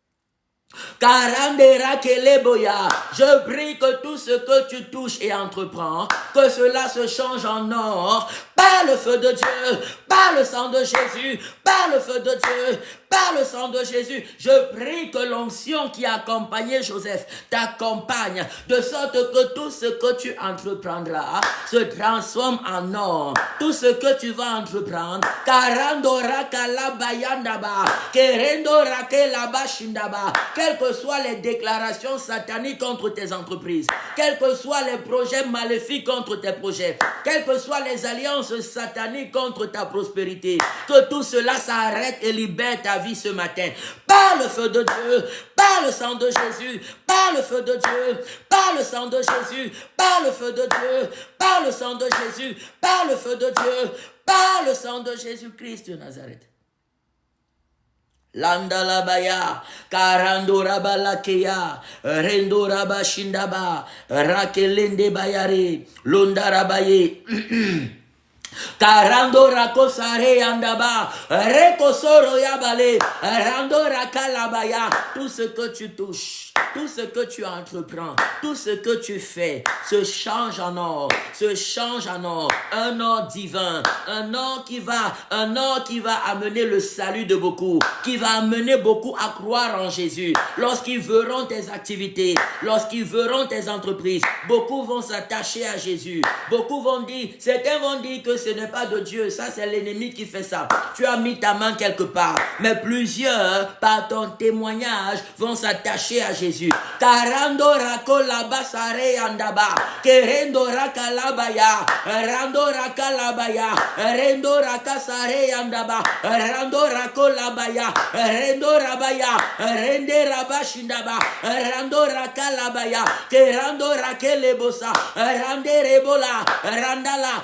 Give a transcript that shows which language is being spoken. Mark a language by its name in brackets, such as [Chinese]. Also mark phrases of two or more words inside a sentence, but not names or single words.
[French] Je prie que tout ce que tu touches et entreprends, que cela se change en or par le feu de Dieu, par le sang de Jésus, par le feu de Dieu, par le sang de Jésus. Je prie que l'onction qui accompagnait Joseph t'accompagne, de sorte que tout ce que tu entreprendras se transforme en or. Tout ce que tu vas entreprendre, karandora kalabayandaba, kerendora kelabashindaba, quelles que soient les déclarations sataniques contre tes entreprises, quels que soient les projets maléfiques contre tes projets, quelles que soient les alliances sataniques contre ta prospérité, que tout cela s'arrête et libère ta vie ce matin. Par le feu de Dieu, par le sang de Jésus, par le feu de Dieu, par le sang de Jésus, par le feu de Dieu, par le sang de Jésus, par le feu de Dieu, par le sang de Jésus-Christ de Nazareth. Landalabaya, Karandoraba Lakea, Rendoraba Shindaba, Rakelende Bayare, Londarabaye. Karando rakosare andaba, rekosoro yabale, rando rakalabaya. Tout ce que tu touches, tout ce que tu entreprends, tout ce que tu fais se change en or, se change en or, un or divin, un or qui va amener le salut de beaucoup, qui va amener beaucoup à croire en Jésus. Lorsqu'ils verront tes activités, lorsqu'ils verront tes entreprises, beaucoup vont s'attacher à Jésus. Beaucoup vont dire, certains vont dire que ce n'est pas de Dieu, ça c'est l'ennemi qui fait ça. Tu as mis ta main quelque part, mais plusieurs, par ton témoignage, vont s'attacher à Jésus. Karando rako labasare andaba, kerendo rakalabaya, rando rakalabaya, rendo rakasare andaba, rando rakolabaya, rendo rabaya, rende rabashindaba, rando rakalabaya, kerando rakelebosa, rande rebola, randala.